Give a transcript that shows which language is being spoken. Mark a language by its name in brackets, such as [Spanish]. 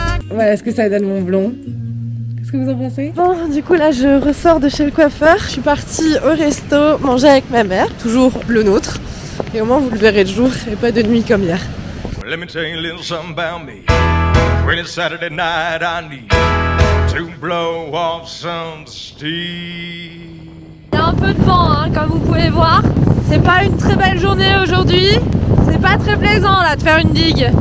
[French] Voilà ce que ça donne mon blond. Qu'est-ce que vous en pensez? Bon, du coup là je ressors de chez le coiffeur. Je suis partie au resto manger avec ma mère, toujours le nôtre. Et au moins vous le verrez de jour et pas de nuit comme hier. [English] Let me tell you a little something about me. When it's Saturday night I need to blow off some steam. [French] Il y a un peu de vent hein, comme vous pouvez voir. C'est pas une très belle journée aujourd'hui. C'est pas très plaisant là de faire une digue.